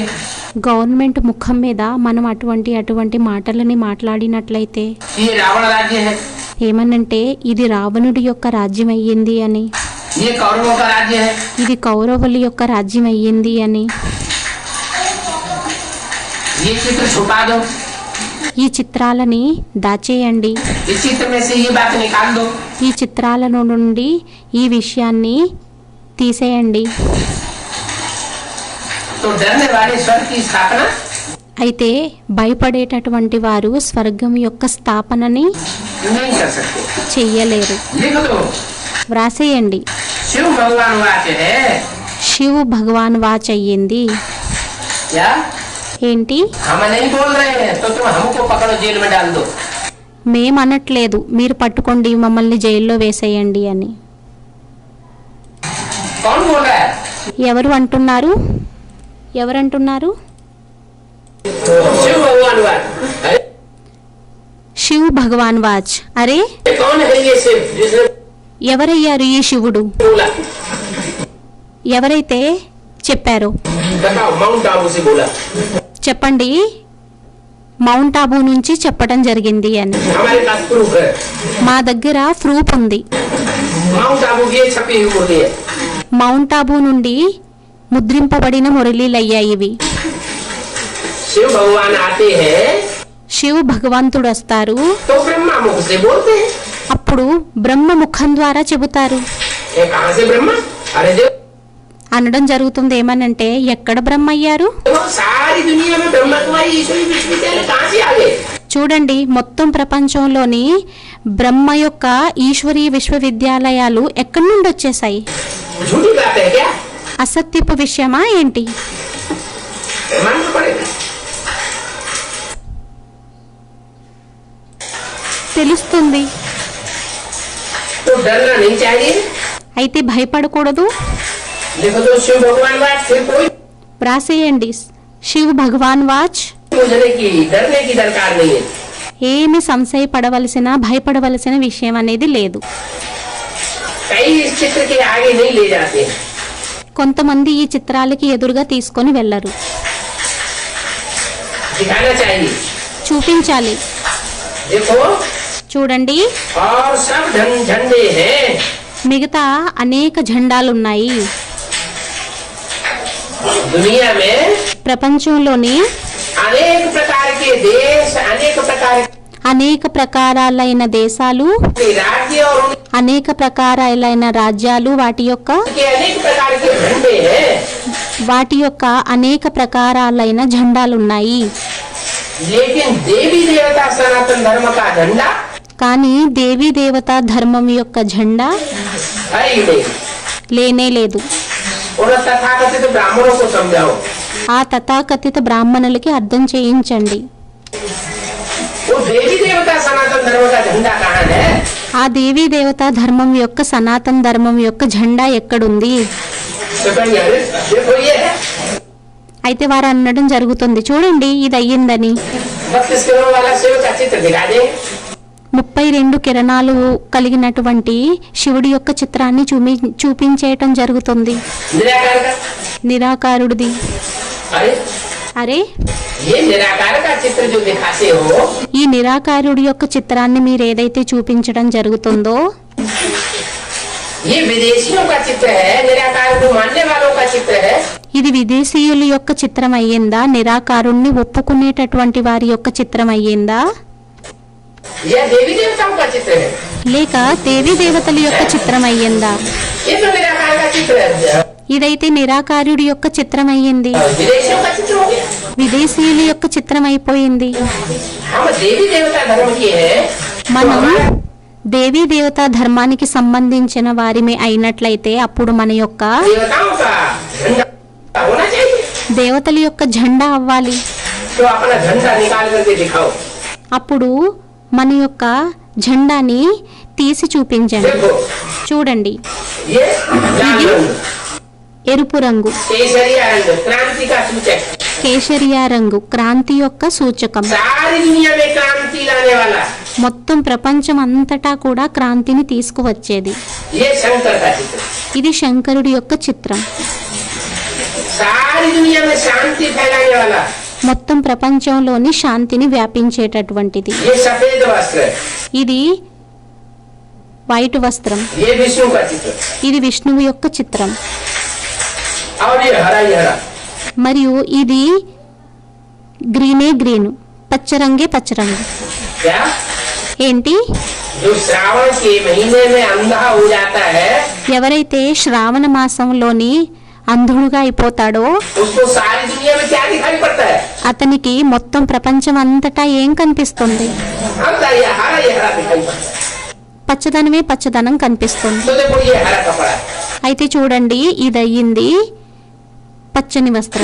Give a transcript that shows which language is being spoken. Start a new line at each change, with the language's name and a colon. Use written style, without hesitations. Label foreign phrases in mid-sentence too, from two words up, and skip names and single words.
Telugu: గవర్నమెంట్ ముఖం మీద మనం అటువంటి మాటలని మాట్లాడినట్లయితే
Hindi: ये रावण राज्य है,
Telugu: ఏమనంటే ఇది రావణుడి యొక్క రాజ్యం అయ్యింది అని,
Hindi: ये कौरवों का राज्य है,
Telugu: ఇది కౌరవుల యొక్క రాజ్యం అయ్యింది అని.
Hindi: ये चित्र छुपा दो,
Telugu: ఈ చిత్రాలని దాచేయండి,
Hindi: इस चित्र में से ये बात निकाल दो।
Telugu: ఈ చిత్రాలను నుండి ఈ విషయాన్ని తీసేయండి.
Hindi: तो डरने वाले स्वर्ग की स्थापना
Telugu: అయితే భయపడేటటువంటి వారు స్వర్గం యొక్క స్థాపనని
Hindi: नहीं कर सकते।
Telugu: చెయ్యలేరు.
Hindi: लिख दो,
Telugu: వ్రాసేయండి.
Hindi: शिव भगवान वाक्य है। शिव भगवान वाच
Telugu: అయ్యింది.
Hindi: क्या
Telugu: ఏంటి?
Hindi: हम नहीं बोल रहे हैं तो तुम हमको पकड़ो जेल में डाल दो।
Telugu: మేమనట్లేదు, మీరు పట్టుకోండి మమ్మల్ని జైల్లో వేసేయండి అని.
Hindi: कौन बोल रहा है?
Telugu: ఎవరు అంటున్నారు? ఎవరంటున్నారు?
Hindi: शिव भगवान वाच अरे शिव भगवान वाच.
Telugu: అరే
Hindi: कौन है ये शिव जिसने
Telugu: ఎవరయ్యారు ఈ శివుడు?
Hindi: बोला?
Telugu: ఎవరైతే చెప్పారో
Hindi: बताओ माउंट आबू से बोला।
Telugu: చెప్పండి. మౌంట్ ఆబూ నుంచి చెప్పడం జరిగింది అని.
Hindi: हमारे पास प्रूफ है।
Telugu: మా దగ్గర ప్రూఫ్ ఉంది.
Hindi: माउंट आबू की ये छपी हुई मुर्गी है।
Telugu: మౌంట్ ఆబూ నుండి ముద్రింపబడిన మురళీలయ్యాయి ఇవి.
Hindi: शिव भगवान आते हैं
Telugu: శివ్ భగవంతుడు వస్తారు,
Hindi: तो ब्रह्मा मुख से बोलते हैं।
Telugu: అప్పుడు బ్రహ్మ ముఖం ద్వారా చెబుతారు.
Hindi: ये कहाँ से ब्रह्मा? अरे देखो
Telugu: అనడం జరుగుతుంది. ఏమనంటే ఎక్కడ బ్రహ్మ అయ్యారు?
Hindi: सारी दुनिया में ब्रह्मा कुमारी ईश्वरी विश्वविद्यालय कहाँ से आ गए?
Telugu: చూడండి, మొత్తం ప్రపంచంలోని బ్రహ్మ యొక్క ఈశ్వరీయ విశ్వవిద్యాలయాలు ఎక్కడి నుండి వచ్చేసాయి?
Hindi: झूठी बात है क्या?
Telugu: అసత్యపు విషయమా ఏంటి?
Hindi: मानना पड़ेगा।
Telugu: తెలుస్తుంది.
Hindi: तो डरना नहीं चाहिए।
Telugu: అయితే భయపడకూడదు.
Hindi: देखो तो शिव भगवान बात फिर कोई
Telugu: వ్రాసేయండి.
Hindi: शिव भगवान वाच. मुझने की डरने की दरकार नहीं है।
Telugu: ఏమి సంశయపడవలసిన భయపడవలసిన విషయం అనేది లేదు.
Hindi: कई इस चित्र के आगे नहीं ले जाते हैं।
Telugu: కొంతమంది ఈ చిత్రాలకి ఎదురుగా తీసుకొని వెళ్ళరు.
Hindi: दिखाना चाहिए।
Telugu: చూపించాలి.
Hindi: देखो
Telugu: చూడండి,
Hindi: और सब झंडे हैं।
Telugu: మిగతా అనేక జెండాలున్నాయి.
Hindi: दुनिया में
Telugu: ప్రపంచంలోని
Hindi: अनेक प्रकार के देश, अनेक प्रकार
Telugu: అనేక ప్రకారాలైన దేశాలు,
Hindi: के राज्य और
Telugu: అనేక ప్రకారాలైన రాజ్యాలు, వాటి యొక్క
Hindi: उनके अनेक प्रकार के झंडे हैं।
Telugu: అనేక ప్రకారాలైన జెండాలున్నాయి.
Hindi: लेकिन देवी देवता सनातन धर्म का झंडा
Telugu: కానీ దేవీ దేవతా ధర్మం యొక్క జెండా
Hindi: है ही नहीं।
Telugu: లేనే లేదు.
Hindi: उन तथाकथित ब्राह्मणों को समझाओ।
Telugu: ఆ తథాకథిత బ్రాహ్మణులకి అర్థం చేయించండి.
Hindi: वो देवी देवता सनातन धर्म का झंडा कहाँ है?
Telugu: ఆ దేవీ దేవతా ధర్మం యొక్క సనాతన ధర్మం యొక్క జెండా ఎక్కడుంది?
Hindi: तो कहेंगे, अरे देखो ये है
Telugu: అయితే వారు అనడం జరుగుతుంది, చూడండి ఇది అయ్యిందని.
Hindi: 32 किलो वाला शिव का चित्र दिखा दे।
Telugu: 32 కిరణాలు కలిగినటువంటి శివుడి యొక్క చిత్రాన్ని చూపించేయటం జరుగుతుంది.
Hindi: निराकार का
Telugu: నిరాకారుడిది.
Hindi: अरे
Telugu: అరే
Hindi: ये निराकार का चित्र जो दिखाते हो
Telugu: ఈ నిరాకారుడి యొక్క చిత్రాన్ని మీరు ఏదైతే చూపించడం జరుగుతుందో
Hindi: ये विदेशियों का चित्र है। निराकार को मानने वालों का चित्र है।
Telugu: ఇది విదేశీయుల యొక్క చిత్రం అయ్యిందా? నిరాకారుణ్ణి ఒప్పుకునేటటువంటి వారి యొక్క చిత్రం అయ్యిందా?
Hindi: यह देवी देवताओं का चित्र है।
Telugu: లేక దేవీ దేవతల యొక్క చిత్రం అయ్యిందా?
Hindi: ये तो निराकार का चित्र है।
Telugu: ఇదైతే నిరాకారుడి యొక్క చిత్రం అయ్యింది.
Hindi: विदेशियों का चित्र हो गया।
Telugu: విదేశీయుల యొక్క చిత్రం అయిపోయింది.
Hindi: हम देवी देवता धर्म के हैं।
Telugu: మనం దేవీ దేవతా ధర్మానికి సంబంధించిన వారిమే అయినట్లయితే అప్పుడు మన యొక్క
Hindi: देवताओं का झंडा होना चाहिए।
Telugu: దేవతల యొక్క జెండా అవ్వాలి.
Hindi: तो अपना झंडा निकाल करके दिखाओ।
Telugu: అప్పుడు మన యొక్క జెండాని తీసి చూపించండి.
Hindi: देखो
Telugu: చూడండి,
Hindi: ये लाल रंग,
Telugu: ఎరుపు రంగు,
Hindi: केसरिया रंग क्रांति का सूचक।
Telugu: కేసరియా రంగు క్రాంతి యొక్క సూచకం.
Hindi: सारी दुनिया में क्रांति लाने वाला
Telugu: మొత్తం ప్రపంచం అంతటా కూడా క్రాంతిని తీసుకువచ్చేది.
Hindi: ये शंकर का चित्र।
Telugu: ఇది శంకరుడి యొక్క చిత్రం.
Hindi: सारी दुनिया में शांति फैलाने वाला
Telugu: మొత్తం ప్రపంచంలోని శాంతిని వ్యాపించేటటువంటిది.
Hindi: ये सफेद वस्त्र है।
Telugu: ఇది వైట్ వస్త్రం.
Hindi: ये विष्णु का चित्र।
Telugu: ఇది విష్ణువు యొక్క చిత్రం.
Hindi: और ये हरा ही हरा।
Telugu: మరియు ఇది గ్రీనే గ్రీను, పచ్చరంగే పచ్చరంగు.
Hindi: क्या
Telugu: ఏంటి?
Hindi: जो श्रावण के महीने में अंधा हो जाता है
Telugu: ఎవరైతే శ్రావణ మాసంలోని అంధుడుగా అయిపోతాడో
Hindi: उसको सारी दुनिया में क्या दिखाई पड़ता है?
Telugu: అతనికి మొత్తం ప్రపంచం అంతటా ఏం కనిపిస్తుంది?
Hindi: अंधा ये हरा दिखाई पड़ता है।
Telugu: పచ్చదనమే పచ్చదనం కనిపిస్తుంది.
Hindi: तो देखो ये हरा कपड़ा है।
Telugu: అయితే చూడండి, ఇది అయ్యింది పచ్చని వస్త్రం.